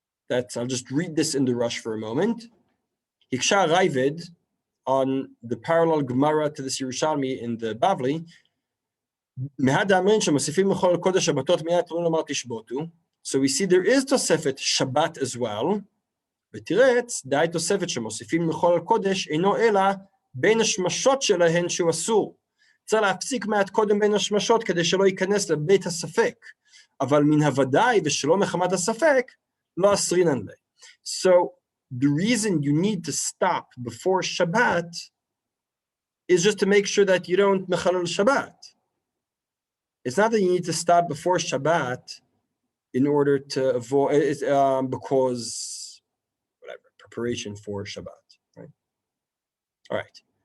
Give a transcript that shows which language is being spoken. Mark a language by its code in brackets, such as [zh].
[en] I'll just read this in the rush for a moment. Hiksha Raivid, on the parallel Gemara to this Yerushalmi in the Bavli, so we see there is Tosefet Shabbat as well. [he] ותרץ, די תוספת שמוסיפים לכל הקודש אינו אלא בין השמשות שלהן שהוא אסור. צריך להפסיק מעט קודם בין השמשות כדי שלא ייכנס לבית הספק. אבל מן הוודאי ושלא מחמת הספק, לא אסרינן לה. [en] So the reason you need to stop before Shabbat is just to make sure that you don't mechalel Shabbat. It's not that you need to stop before Shabbat in order to avoid, because preparation for Shabbat, right? All right.